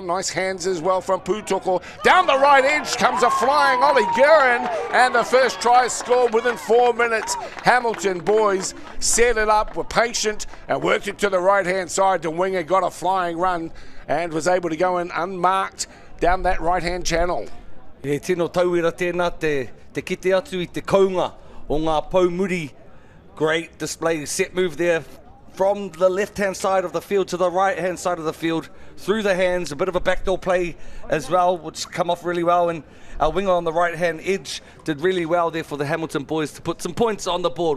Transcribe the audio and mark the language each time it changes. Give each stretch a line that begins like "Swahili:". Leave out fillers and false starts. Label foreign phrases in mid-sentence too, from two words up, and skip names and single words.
English: Nice hands as well from Putoko. Down the right edge comes a flying Ollie Guerin, and the first try is scored within 4 minutes. Hamilton Boys set it up, were patient, and worked it to the right-hand side. The winger got a flying run and was able to go in unmarked down that right-hand channel.
Māori: E tino tauira tēnā te kite atu I te kaunga o ngā paumuri.
English: Great display, set move there. From the left-hand side of the field to the right-hand side of the field, through the hands, a bit of a backdoor play as well, which come off really well, and our winger on the right-hand edge did really well there for the Hamilton Boys to put some points on the board.